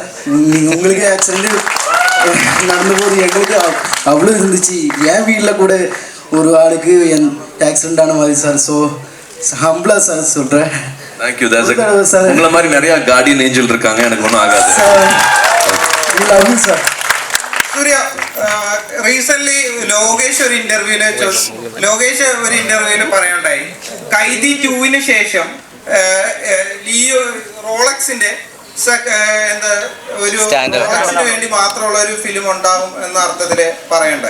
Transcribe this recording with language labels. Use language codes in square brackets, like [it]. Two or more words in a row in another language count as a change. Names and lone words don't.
[ta] நீங்கள் உங்களுக்கு ஆக்சிடெண்ட்டு நடந்தபோது எங்களுக்கு அவ்வளோ இருந்துச்சு. என் வீட்டில் கூட ஒரு ஆளுக்கு ஆக்சிடெண்ட் ஆன மாதிரி சார். ஸோ ஹம்பிளாக சார் சொல்கிறேன். [en] Thank you. [ta] உங்களை மாதிரி நிறையா [en] guardian angel [ta] இருக்காங்க, எனக்கு ஒன்றும் ஆகாது சார். [ml] Surya, recently ലോകേഷ് ഒരു ഇന്റർവ്യൂവില് പറയണ്ടായി, കൈദി 2-ന് ശേഷം ലിയോ റോളക്സിന്റെ റോളക്സിന് വേണ്ടി മാത്രമുള്ള ഒരു ഫിലിം ഉണ്ടാകും എന്ന അർത്ഥത്തില് പറയണ്ടായി.